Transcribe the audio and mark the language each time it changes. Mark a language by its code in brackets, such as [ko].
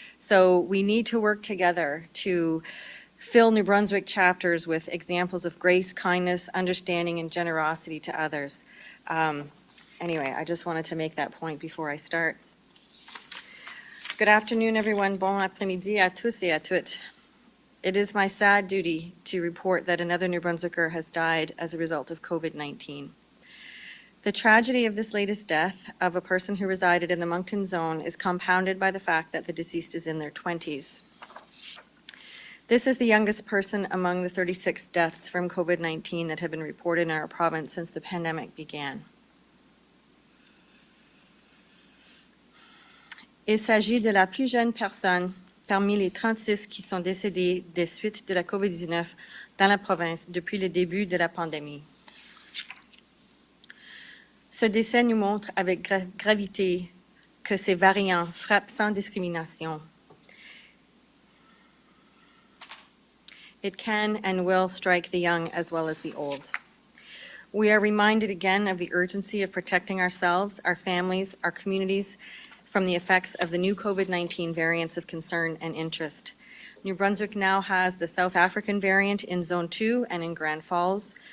[en] So we need to work together to fill New Brunswick chapters with examples of grace, kindness, understanding, and generosity to others. Anyway, I just wanted to make that point before I start. Good afternoon, everyone. [fr] Bon après-midi à tous et à toutes. [en] It is my sad duty to report that another New Brunswicker has died as a result of COVID-19. The tragedy of this latest death of a person who resided in the Moncton zone is compounded by the fact that the deceased is in their 20s. This is the youngest person among the 36 deaths from COVID-19 that have been reported in our province since the pandemic began. [fr] Il s'agit de la plus jeune personne parmi les 36 qui sont décédées des suites de la COVID-19 dans la province depuis le début de la pandémie. Ce décès nous montre avec gravité que ces variants frappent sans discrimination. [en] It can and will strike the young as well as the old. We are reminded again of the urgency of protecting ourselves, our families, our communities, from the effects of the new COVID-19 variants of concern and interest. New Brunswick now has the South African variant in Zone 2 and in Grand Falls.